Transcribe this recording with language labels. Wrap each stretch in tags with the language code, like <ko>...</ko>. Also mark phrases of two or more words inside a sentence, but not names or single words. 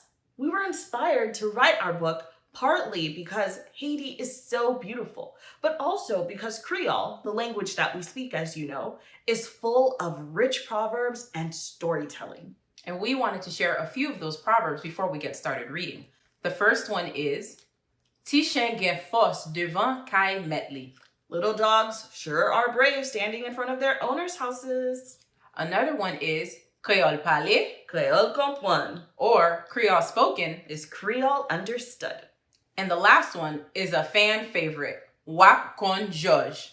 <en>We were inspired to write our book partly because Haiti is so beautiful, but also because Creole, the language that we speak, as you know, is full of rich proverbs and storytelling. And we wanted to share a few of those proverbs before we get started reading. The first one is,</en> <ht>Ti chien gen force devant kay metli.</ht> <en>Little dogs sure are brave standing in front of their owners' houses. Another one is,</en> <ht>Créole parler, Créole comprendre,</ht> <en>or Creole spoken, is Creole understood. And the last one is a fan favorite, Wap con George.</en>